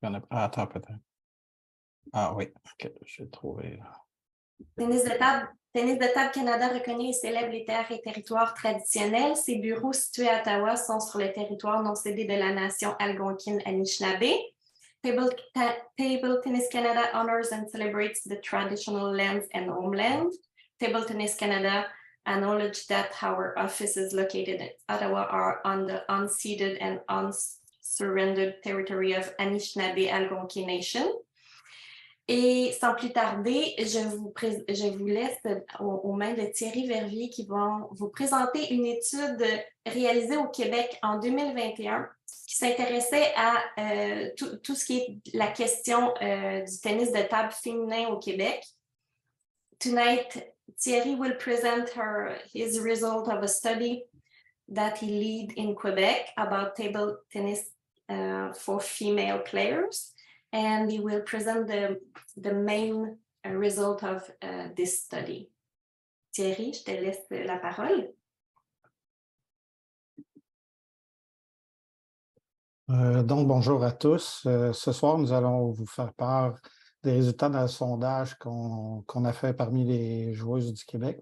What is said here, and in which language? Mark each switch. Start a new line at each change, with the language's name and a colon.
French: Attends peut-être. Ah oui, ok, j'ai trouvé. Tennis de Table Canada reconnaît et célèbre les terres et territoires traditionnels. Ses bureaux situés à Ottawa sont sur le territoire non cédé de la nation algonquine Anishinaabe.
English: Table Tennis Canada honors and celebrates the traditional lands and homeland. Table Tennis Canada acknowledge that our offices located in Ottawa are on the unceded and unsurrendered territory of Anishinaabe Algonquin Nation.
French: Et sans plus tarder, je vous laisse aux mains de Thierry Verviers qui vont vous présenter une étude réalisée au Québec en 2021 qui s'intéressait à tout ce qui est la question du tennis de table féminin au Québec.
English: Tonight, Thierry will present his result of a study that he led in Quebec about table tennis for female players. And he will present the main result of this study.
French: Thierry, je te laisse la parole. Donc, bonjour à tous. Ce soir, nous allons vous faire part des résultats d'un sondage qu'on a fait parmi les joueuses du Québec.